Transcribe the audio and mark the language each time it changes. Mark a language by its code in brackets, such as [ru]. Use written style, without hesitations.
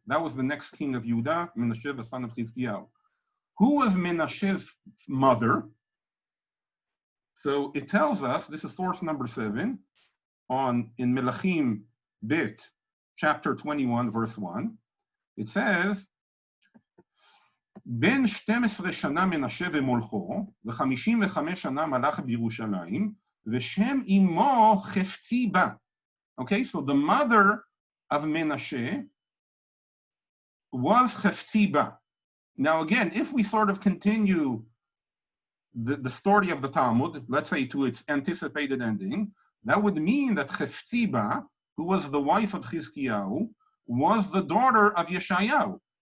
[en] That was the next king of Judah, Menashe, the son of Chizkiyahu. Who was Menashe's mother? So it tells us, this is source number 7, in Melachim Bet, chapter 21, verse 1. It says, [he] בין 12 שנה מנשה ומולכו, ו55 שנה מלך בירושלים, ושם אמו חפצי בה. [en] Okay, so the mother of Menashe was חפצי בה. Now again, if we sort of continue the story of the Talmud, let's say to its anticipated ending, that would mean that חפצי בה, who was the wife of Chizkiyahu, was the daughter of Yeshayahu.